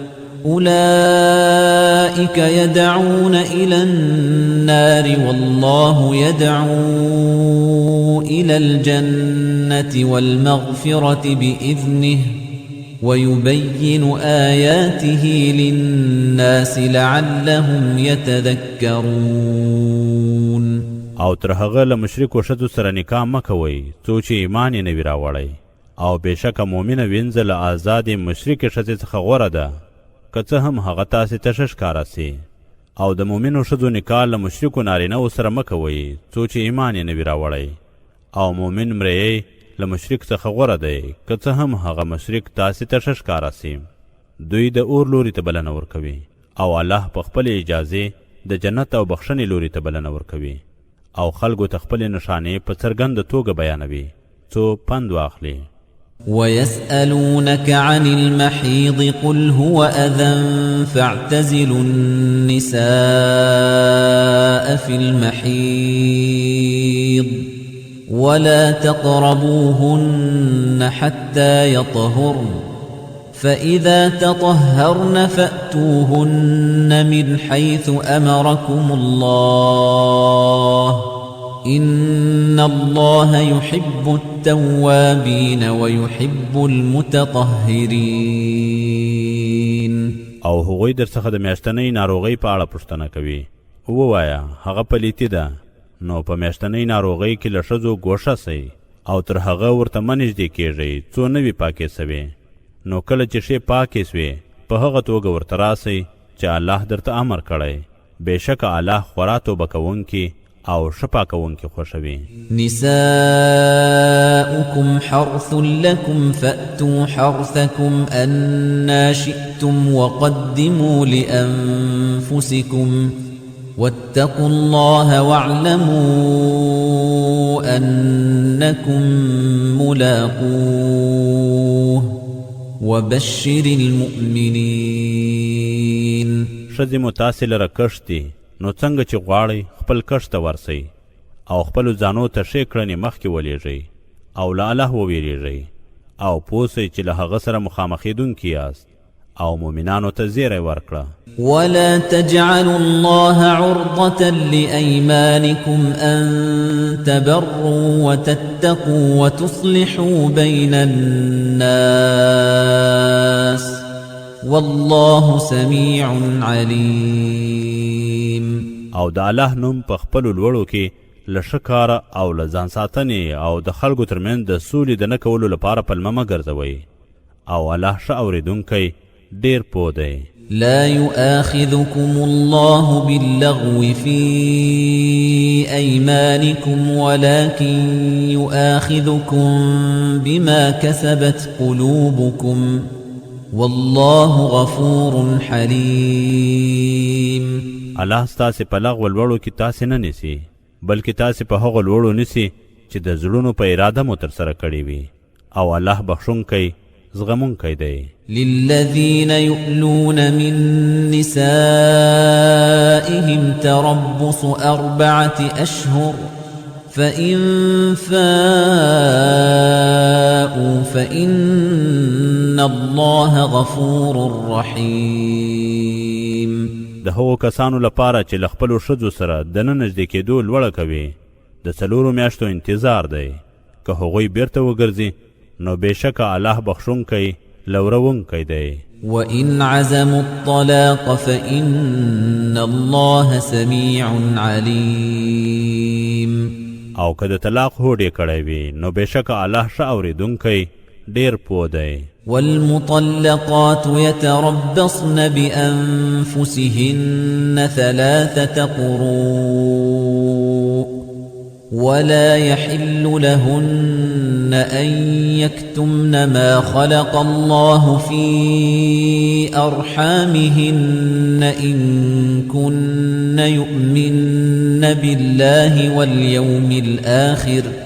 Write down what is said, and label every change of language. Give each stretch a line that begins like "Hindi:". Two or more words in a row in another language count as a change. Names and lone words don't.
Arabic: أولئك يدعون إلى النار والله يدعو إلى الجنة والمغفرة بإذنه ويبين آياته للناس لعلهم يتذكرون.
Pashto: او تر هغه له مشرکو ښځو سره نکاح مه کوئ څو چې ایمان یې نه وي راوړی او بېشکه مؤمنه وینځه له آزادې مشرکې ښځې څخه غوره ده که څه هم هغه تاسې ته ښه ښکاره سي. او د مؤمنو ښځو نکاح له مشرکو نارینهو سره مه کوئ څو چې ایمان یې نه وي راوړی او مؤمن مریی له مشرک څخه غوره دی که څه هم هغه مشرک تاسې ته ښه ښکاره سي. دوی د اور لوري ته بلنه ورکوي او الله په خپلې اجازې د جنت او بخښنې لوري ته بلنه ورکوي او خلکو ته خپلې نښانې په څرګنده توګه بیانوي څو پند واخلي.
Arabic: ويسألونك عن المحيض قل هو أذى فاعتزلوا النساء في المحيض ولا تقربوهن حتى يطهرن فإذا تطهرن فأتوهن من حيث أمركم الله إن الله يحب التوابين ويحب المتطهرين.
Pashto: او هغوی در څخه د میاشتنۍ ناروغۍ په اړه پوښتنه کوي. ووایه هغه پلیتي ده نو په میاشتنۍ ناروغۍ کې له ښځو ګوښه سئ او تر هغه ورته مه نږدې کېږئ څو نه وي پاکې سوې نو کله چې شی پاکې سوې په هغه توګه ورته راسئ چې الله درته امر کړی. بېشکه الله خورا توبه کوونکي او ښه پاکوونکي خوښوي.
Arabic: نساؤكم حرث لكم فأتوا حرثكم أنا شئتم وقدموا لأنفسكم واتقوا الله واعلموا أنكم ملاقوه وبشر المؤمنين.
Pashto: ښځې مو تاسې لره کښت دي، نو څنګه چې غواړئ خپل کښت ته ورسئ او خپلو ځانو ته ښې کړنې مخکې ولېږئ او له الله وویرېږئ او پوه سئ چې له هغه سره مخامخېدونکي یاست او مؤمنانو ته زیری ورکړه.
Arabic: ولا تجعلوا الله عرضة لأيمانكم أن تبروا وتتقوا وتصلحوا بين الناس والله سميع عليم.
Pashto: او د الله نوم په خپلو لوړو کې له ښه کاره او له ځان ساتنې او د خلکو ترمنځ د سولې د نه کولو لپاره پلمه مه ګرځوئ او الله ښه اورېدونکی ډېر پوه دی.
Arabic: لا يؤاخذكم الله باللغو في أيمانكم ولكن يؤاخذكم بما كسبت قلوبكم والله غفور حليم.
Pashto: الله ستاسې په لغو لوړو کې تاسې نه نیسي، بلکې تاسې په هغو لوړو نیسي چې د زړونو په اراده مو ترسره کړې وي، او الله بخښونکی زغمونکی دی.
Arabic: للذين يؤلون من نسائهم تربص 4 أشهر فإن فاءوا فإن الله غفور رحيم.
Pashto: د هغو کسانو لپاره چې له خپلو ښځو سره د نه نږدې کېدو لوړه کوي د 4 میاشتو انتظار دی. که هغوی بیرته وګرځي نو بېشکه الله بخښونکی لورونکی دی.
Arabic: وإن عزموا الطلاق فإن الله سميع عليم.
Pashto: او که د طلاق هوډې کړی وي نو بېشکه الله ښه اورېدونکی ډېر پوه دی.
Arabic: والمطلقات يتربصن بأنفسهن 3 قروء ولا يحل لهن أن يكتمن ما خلق الله في أرحامهن إن كن يؤمن بالله واليوم الآخر